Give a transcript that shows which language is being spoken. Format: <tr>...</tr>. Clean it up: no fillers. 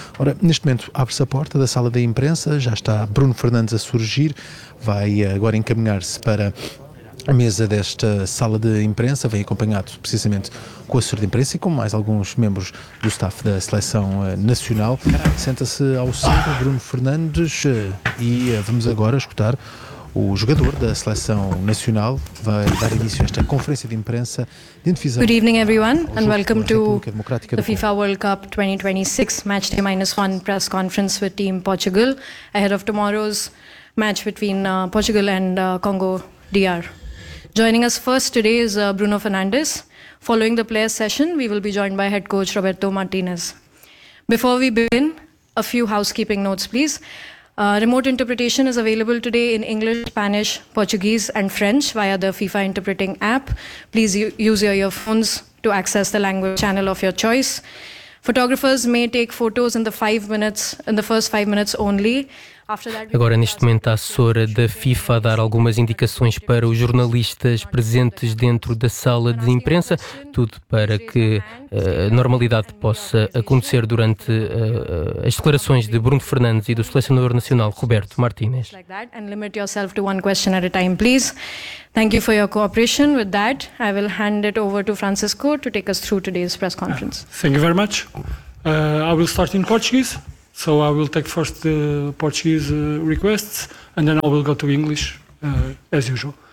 <pt>Ora, neste momento abre-se a porta da sala da imprensa, já está Bruno Fernandes a surgir, vai agora encaminhar-se para a mesa desta sala de imprensa, vem acompanhado precisamente com o assessor de imprensa e com mais alguns membros do staff da Seleção Nacional. Senta-se ao centro Bruno Fernandes e vamos agora escutar o jogador da Seleção Nacional. Vai dar início a esta conferência de imprensa de antevisão.</pt> <en>Good evening, everyone, and welcome to the FIFA World Cup 2026 Match Day Minus One press conference with Team Portugal ahead of tomorrow's match between Portugal and Congo DR. Joining us first today is Bruno Fernandes. Following the player session, we will be joined by head coach Roberto Martinez. Before we begin, a few housekeeping notes, please. Remote interpretation is available today in English, Spanish, Portuguese and French via the FIFA interpreting app. Please use your earphones to access the language channel of your choice. Photographers may take photos in the first five minutes only.</en> <pt>Agora, neste momento, a assessora da FIFA a dar algumas indicações para os jornalistas presentes dentro da sala de imprensa, tudo para que a normalidade possa acontecer durante as declarações de Bruno Fernandes e do selecionador nacional Roberto Martínez.</pt> <en>And limit yourself to one question at a time, please. Thank you for your cooperation. With that, I will hand it over to Francisco to take us through today's press conference. Thank you very much. I will start in Portuguese. So I will take first the Portuguese requests, and then I will go to English, as usual.</en>